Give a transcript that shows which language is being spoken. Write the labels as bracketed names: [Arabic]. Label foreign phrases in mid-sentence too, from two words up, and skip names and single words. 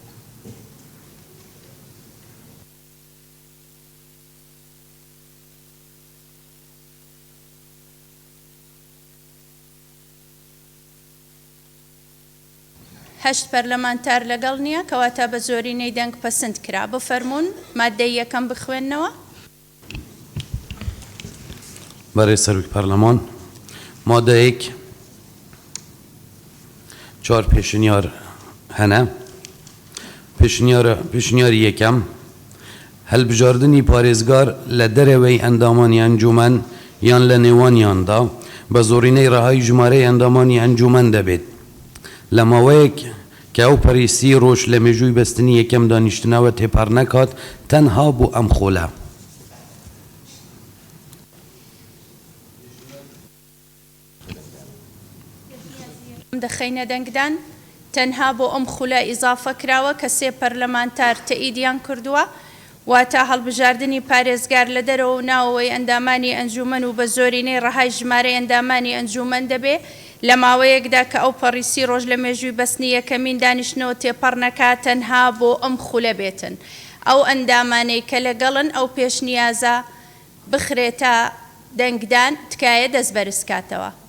[Central Kurdish] هەشت پەرلەمانتار لەگەڵ نییە کەواتە بە زۆرینەی دەنگ پەسەند کرا بفەرمونون مادەی یەکەم بخوێننەوە. Berê Serokê Perleman madeyek çar pêşinyar hene pêşinyarî yekem helbijardinî parêzgar li derewey endamanî encûmen yan li nêwaniyan da bi zorîneyê rehayî jimareyê endamanî encûmen debêt li maweyek ke ew perîsî roj li mêjûyî bestinî yekem danîştina we têpar nekat tenha bû em xole. دەخەینە دەنگدان تەنها بۆ ئەم خولە ئیزافە کراوە کە سێ پەرلەمانتار تەئیدیان کردووە واتە هەڵبژاردننی پارێزگار لە دەرەوە و ناوەوەی ئەندامانی ئەنجومەن و بە زۆرینەی ڕەهای ژمارەی ئەندامانی ئەنجومەن دەبێ لە ماوەیەکدا کە ئەو پەڕیسی ڕۆژ لە مێژووی بەستنی یەکەمین دانیشتنەوە تێپەڕ نەکات تەنها بۆ ئەم خولە بێتن ئەو ئەندامانەی کە لەگەڵن ئەو پێشنیازە بخرێتە دەنگدان تکایە دەست بەرزکاتەوە.